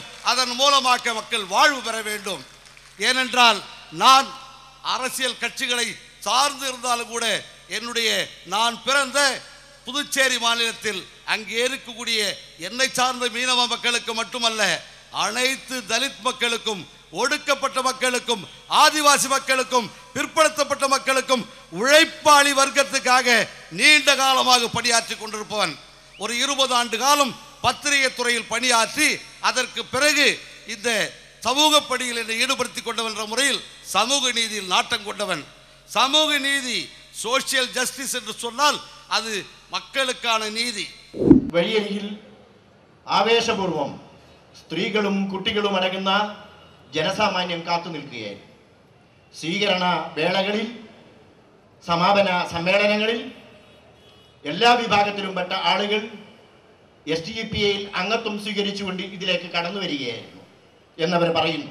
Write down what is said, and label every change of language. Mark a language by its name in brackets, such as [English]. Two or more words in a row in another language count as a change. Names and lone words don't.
[Tamil] அதன் மூலமாக மக்கள் வாழ்வு பெற வேண்டும். ஏனென்றால் நான் அரசியல் கட்சிகளை சார்ந்து இருந்தாலும் கூட நான் பிறந்த புதுச்சேரி மாநிலத்தில் அங்கே இருக்கக்கூடிய என்னை சார்ந்த மீனவ மக்களுக்கு மட்டுமல்ல, அனைத்து தலித் மக்களுக்கும், ஒடுக்கப்பட்ட மக்களுக்கும், ஆதிவாசி மக்களுக்கும், பிற்படுத்தப்பட்ட மக்களுக்கும், உழைப்பாளி வர்க்கத்துக்காக நீண்ட காலமாக பணியாற்றி கொண்டிருப்பவன். ஒரு 20 ஆண்டு காலம் பத்திரிகை துறையில் பணியாற்றி அதற்கு பிறகு இந்த சமூக பணியில் என்னை ஈடுபடுத்திக் கொண்டவன் என்ற முறையில் சமூக நீதியில் நாட்டம் கொண்டவன். சமூக நீதி, [English] social justice [Tamil] என்று சொன்னால் அது மக்களுக்கான നീതി. [Malayalam] വഴിയരികിൽ ആവേശപൂർവം സ്ത്രീകളും കുട്ടികളും അടങ്ങുന്ന ജനസാമാന്യം കാത്തു നിൽക്കുകയായിരുന്നു. സ്വീകരണ വേളകളിൽ, സമാപന സമ്മേളനങ്ങളിൽ എല്ലാ വിഭാഗത്തിലും പെട്ട ആളുകൾ SDPIയിൽ അംഗത്വം സ്വീകരിച്ചുകൊണ്ട് ഇതിലേക്ക് കടന്നു വരികയായിരുന്നു എന്നവർ പറയുന്നു.